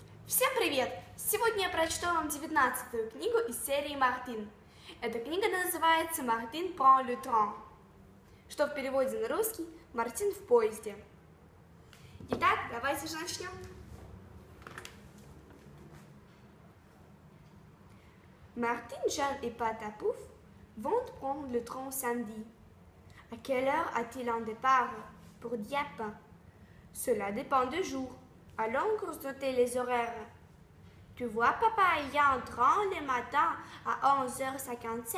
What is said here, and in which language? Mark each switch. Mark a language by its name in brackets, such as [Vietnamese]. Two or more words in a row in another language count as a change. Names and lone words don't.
[Russian] Всем привет! Сегодня я прочту вам 19-ю книгу из серии «Мартин». Эта книга называется «Мартин [French] prend le train», [Russian] что в переводе на русский «Мартин в поезде». Итак, давайте же начнем. [French] Martine, Jeanne et Patapouf vont prendre le train samedi. À quelle heure a-t-il un départ pour Dieppe? Cela dépend du jour. Allons consulter les horaires. Tu vois, papa, il y a un train le matin à 11h57.